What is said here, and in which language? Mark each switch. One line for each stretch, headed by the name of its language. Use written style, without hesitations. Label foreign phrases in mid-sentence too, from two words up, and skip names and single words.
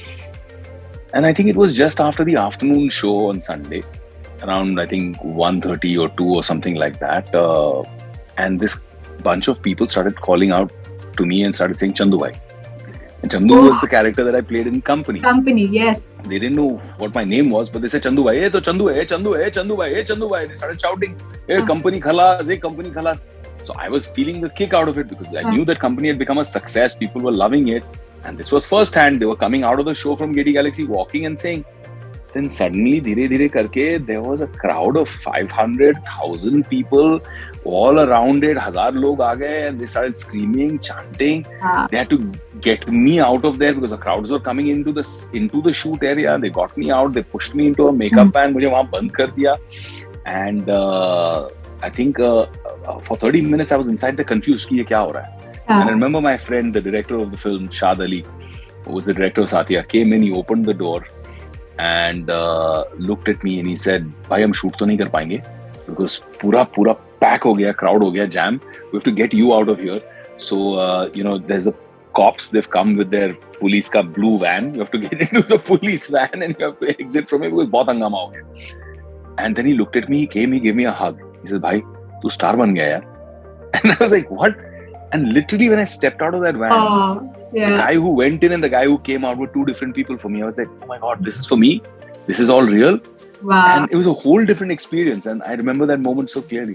English: And I think it was just after the afternoon show on Sunday, around I think 1:30 or 2 or something like that. And this bunch of people started calling out to me and started saying Chandu bhai. And Chandu was the character that I played in Company. Company, yes. They didn't know what my name was, but they said Chandu bhai,
Hindi: हे तो चंदू है, चंदू है,
English: Chandu bhai, hey Chandu bhai. They started shouting, hey Company khalas, hey Company khalas. So I was feeling the kick out of it because I knew that Company had become a success. People were loving it. And this was first hand. They were coming out of the show from Getty Galaxy, walking and saying. Then suddenly,
Hindi: धीरे करके,
English: there was a crowd of 500,000 people all around it. 1,000
Hindi: लोग आ गए
English: and they started screaming, chanting. They had to get me out of there because the crowds were coming into the shoot area. They got me out. They pushed me into a makeup van.
Hindi: मुझे वहाँ बंद कर दिया.
English: And I think for 30 minutes I was inside there confused
Hindi: कि ये क्या हो रहा है.
English: And I remember my friend, the director of the film, Shad Ali, who was the director of Saathiya, came in, he opened the door and looked at me and he said,
Hindi: "भाई, हम शूट तो नहीं कर पाएंगे
English: because
Hindi: पूरा पैक हो गया, क्राउड हो गया, जैम.
English: We have to get you out of here. So, there's the cops, they've come with their police ka blue van. You have to get into the police van and you have to exit from it because
Hindi: बहुत हंगामा हो गया."
English: And then he looked at me, he came, he gave me a hug. He said,
Hindi: "भाई, तू स्टार बन गया यार."
English: And I was like, "What?" And literally when I stepped out of that van, the guy who went in and the guy who came out were two different people for me. I was like, oh my God, this is for me. This is all real. Wow. And it was a whole different experience. And I remember that moment so clearly.